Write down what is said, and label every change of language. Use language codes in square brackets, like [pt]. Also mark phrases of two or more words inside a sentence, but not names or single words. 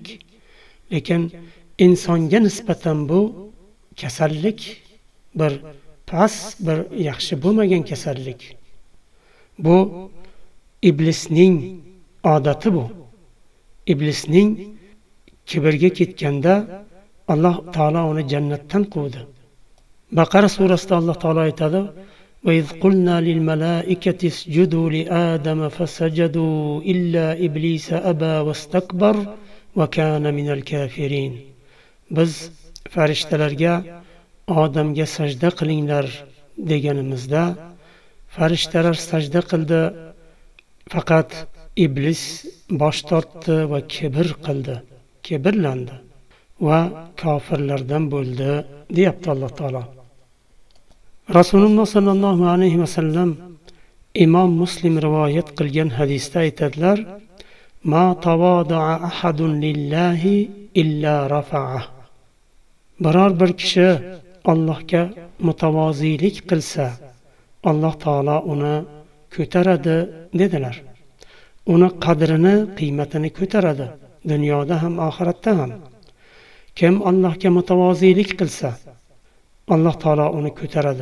[uz] Lekin insonga nisbatan bu kasallik, bir past, bir yaxshi bo'lmagan kasallik. Bu iblisning odati bu. Iblisning kibrga ketganda Alloh taolo uni jannatdan quvdi. Baqara surasida Alloh taolo aytadi: [ar] "وإذ قلنا للملائكة اسجدوا لآدم فسجدوا إلا إبليس أبى واستكبر وكان من الكافرين." [uz] Biz farishtalarga Odamga sajda qilinglar deganimizda farishtalar sajda qildi, faqat iblis bosh tortdi va kibr qildi, kibrlandi va kofirlardan bo'ldi, deyapti Alloh taolo. Rasululloh [ar] صلى الله عليه وسلم [uz] Imom Muslim rivoyat qilgan hadisda aytadilar: [ar] "ما تواضع أحد لله إلا رفعه." [uz] Biror bir kishi Allohga mutavoziylik qilsa, Alloh taolo uni ko'taradi dedilar. Uni qadrini, qiymatini ko'taradi, dunyoda ham, oxiratda ham. Kim Allohga mutavoziylik qilsa, Alloh taolo uni ko'taradi.